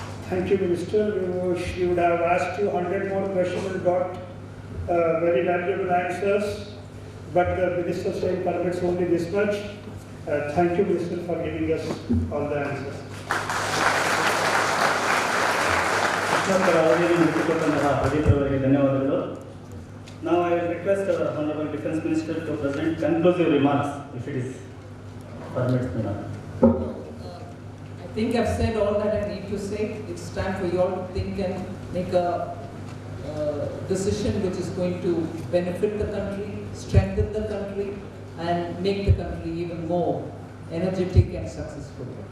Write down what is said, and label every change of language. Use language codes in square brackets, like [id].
[en] Thank you, Minister. We would have asked you 100 more questions and got very valuable answers, but the Minister saying permits only this much. Thank you, Minister, for giving us all the answers. [kn] ಪ್ರಶ್ನೋತ್ತರ ಅವಧಿಯಲ್ಲಿ ಮುಗಿಸಿಕೊಟ್ಟಂತಹ ಪ್ರದೀಪ್ ಅವರಿಗೆ ಧನ್ಯವಾದಗಳು. [en] Now I will request our Honorable Defence Minister to present conclusive remarks, if it is permitted, Madam. I think I've said all that I need to say. It's time for you all to think and make a decision which is going to benefit the country, strengthen the country, and make the country even more energetic and successful.